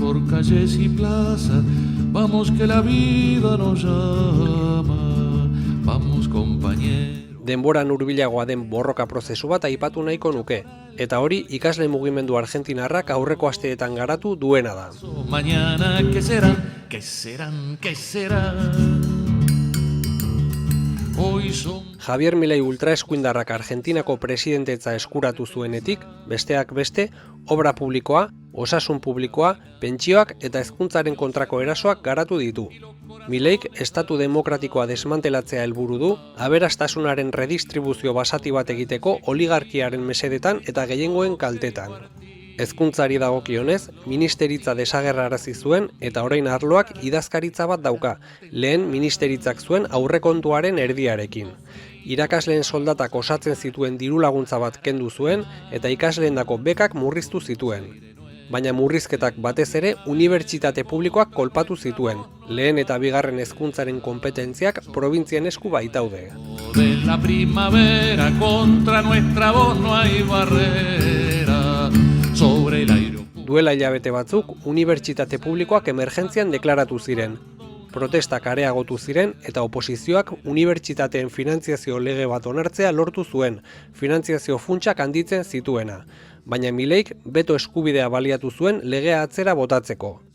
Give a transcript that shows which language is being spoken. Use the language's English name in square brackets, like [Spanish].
[Spanish] calles y plazas, vamos que la vida nos llama, vamos compañeros. [Basque] Denboran hurbilagoa den borroka prozesu bat aipatu nahiko nuke, eta hori ikasle mugimendu argentinarrak aurreko asteetan garatu duena da. [Spanish] Mañana, ¿qué serán? ¿Qué serán? ¿Qué serán? [Basque] Javier Milei ultraeskuindarrak Argentinako presidentetza eskuratu zuenetik, besteak beste, obra publikoa, osasun publikoa, pentsioak eta hezkuntzaren kontrako erasoak garatu ditu. Mileik estatu demokratikoa desmantelatzea helburu du, aberastasunaren redistribuzio basati bat egiteko oligarkiaren mesedetan eta gehiengoen kaltetan. Hezkuntzari dagokionez, ministeritza desagerrarazi zuen eta orain arloak idazkaritza bat dauka, lehen ministeritzak zuen aurrekontuaren erdiarekin. Irakasleen soldatak osatzen zituen diru laguntza bat kendu zuen eta ikasleendako bekak murriztu zituen. Baina murrizketak batez ere unibertsitate publikoak kolpatu zituen, lehen eta bigarren hezkuntzaren konpetentziak probintzien esku baitaude. [Spanish] De la primavera contra nuestra voz no hay barrera. [Basque] Duela hilabete batzuk, unibertsitate publikoak emergentzian deklaratu ziren. Protestak areagotu ziren eta oposizioak unibertsitateen finantziazio lege bat onartzea lortu zuen, finantziazio funtsak handitzen zituena. Baina Mileik beto eskubidea baliatu zuen legea atzera botatzeko.